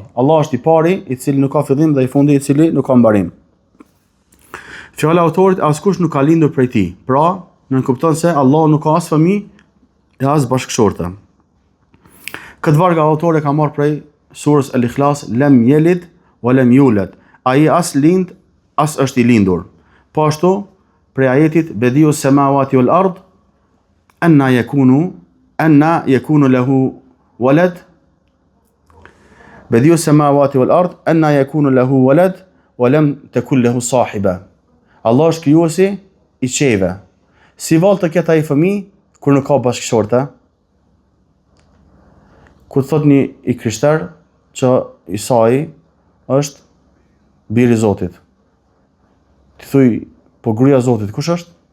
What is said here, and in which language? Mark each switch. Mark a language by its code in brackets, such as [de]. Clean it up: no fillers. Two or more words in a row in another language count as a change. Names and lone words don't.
[sq] Allah është i pari, i cili nuk ka fillim dhe i fundi, i cili nuk ka mbarim. Fjala e autorit, askush nuk ka lindur prej tij. Pra, nënkupton se Allah nuk ka as fëmijë e as bashkëshorte. Këtë varg autori ka marrë prej surës Al-Ikhlas, [ar] لم يلد ولم يولد. [sq] Ai as lind, as është i lindur. Po ashtu, prej ajetit [ar] بديع السماوات والأرض أنى يكون له ولد. بديع السماوات والأرض أنى يكون له ولد ولم تكن له صاحبة. [sq] Allah është krijuesi i qejve. Si vallë të ketë ai fëmijë kur nuk ka bashkëshorte? Kur thot një i krishter që Isai është biri i Zotit. Ti thuj, po gruaja e Zotit kush është?